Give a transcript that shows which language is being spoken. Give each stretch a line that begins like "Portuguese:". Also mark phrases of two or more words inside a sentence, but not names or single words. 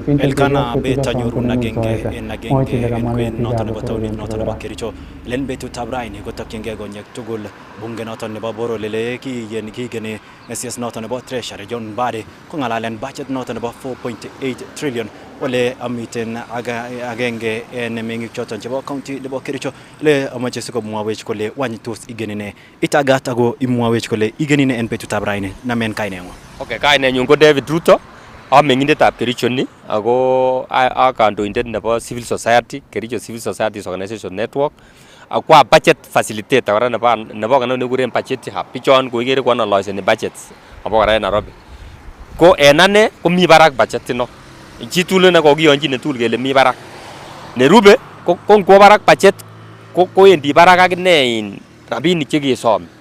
Kalenjin: Elkanah Bett anyorun agenge en kwen noton nebo taunit noton nebo Kericho len betutab raini kotokyingei konyek tugul bunge noton nebo boror lele kigeni SCS noton nebo Treasury John Mbadi kong'alalen budget noton nebo 4.8 trillion ole amiten agenge en meng'ik choton chebo county nebo Kericho le amache sikomwawech kole wany tos igeni ne itagat ako imwawech kole igeni ne en betutab raini namen kaineng'ung. Okay, kainenyun ko David Ruto, ameng'indetab Kericho ni ako a kandoindet nebo
English: civil society,
Kalenjin: Kericho Civil Society Organization Network, akwa
English: budget facilitator
Kalenjin: kora nebo kanao nekikuren
English: budget hub.
Kalenjin: Bichon ko ikere ko analyseni budgets abo kora en Nairobi. Ko en ane komi barak budget ino. Chitugul ne kokiyonjin netugul kele mi barak. Nerube ko ngwo barak budget kowendi barak akine in rabinik chekesom.